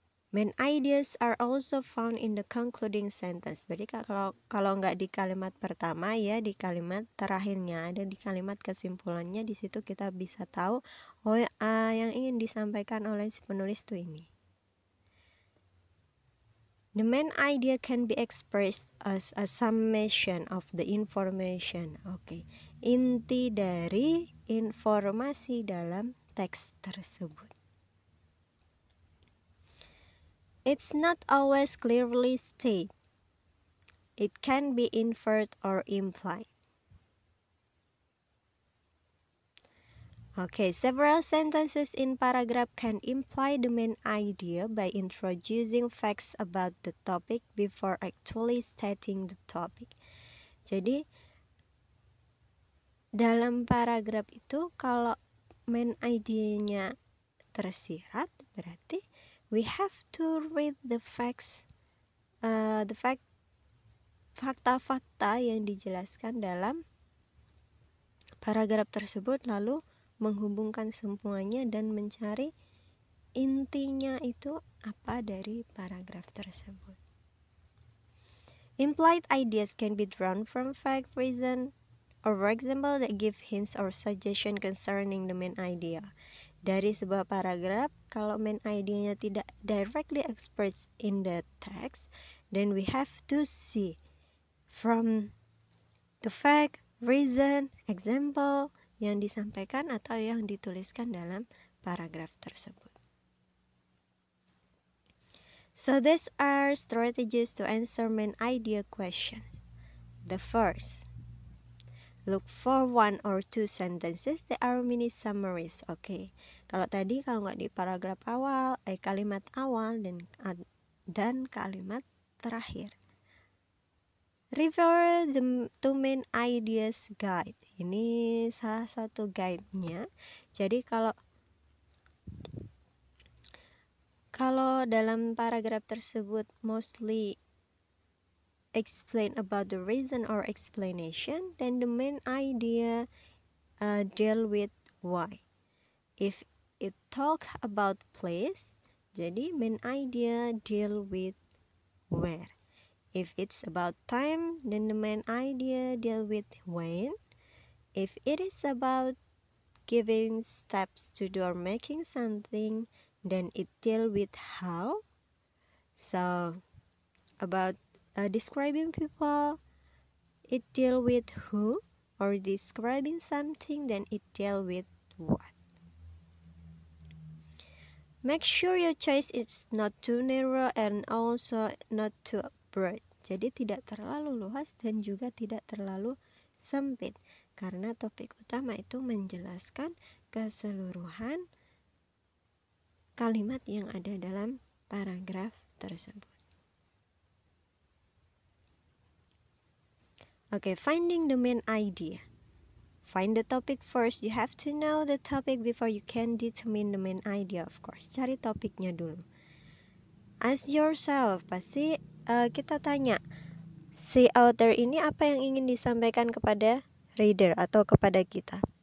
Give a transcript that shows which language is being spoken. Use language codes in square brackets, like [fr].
[en] Main ideas are also found in the concluding sentence. [id] Jadi kalau nggak di kalimat pertama ya di kalimat terakhirnya, ada di kalimat kesimpulannya, di situ kita bisa tahu yang ingin disampaikan oleh si penulis itu ini. [en] The main idea can be expressed as a summation of the information. Okay. [id] Inti dari informasi dalam teks tersebut. [en] It's not always clearly stated. It can be inferred or implied. Okay, several sentences in paragraph can imply the main idea by introducing facts about the topic before actually stating the topic. [id] Jadi, dalam paragraf itu kalau main idenya tersirat, berarti [en] we have to read the facts, [id] fakta-fakta yang dijelaskan dalam paragraf tersebut, lalu menghubungkan semuanya dan mencari intinya itu apa dari paragraf tersebut. [en] Implied ideas can be drawn from fact, reason, or for example that give hints or suggestion concerning the main idea. [id] Dari sebuah paragraf, kalau main idenya tidak [en] directly expressed in the text, then we have to see from the fact, reason, example [id] yang disampaikan atau yang dituliskan dalam paragraf tersebut. [en] So these are strategies to answer main idea questions. The first, look for one or two sentences that are mini summaries. [id] Okay. Kalau nggak di paragraf awal, kalimat awal Dan kalimat terakhir, [en] refer to main ideas guide. [id] Ini salah satu guide-nya. Jadi kalau dalam paragraf tersebut [en] mostly explain about the reason or explanation, then the main idea deal with why. If it talk about place, jadi main idea deal with where. If it's about time, then the main idea deal with when. If it is about giving steps to do or making something, then it deal with how. So about describing people, it deal with who, or describing something, then it deal with what. Make sure your choice is not too narrow and also not too broad. [id] Jadi tidak terlalu luas dan juga tidak terlalu sempit, karena topik utama itu menjelaskan keseluruhan kalimat yang ada dalam paragraf tersebut. [en] Okay, finding the main idea. Find the topic first. You have to know the topic before you can determine the main idea, of course. [id] Cari topiknya dulu. [en] Ask yourself, [id] pasti kita tanya, si author ini apa yang ingin disampaikan kepada reader atau kepada kita.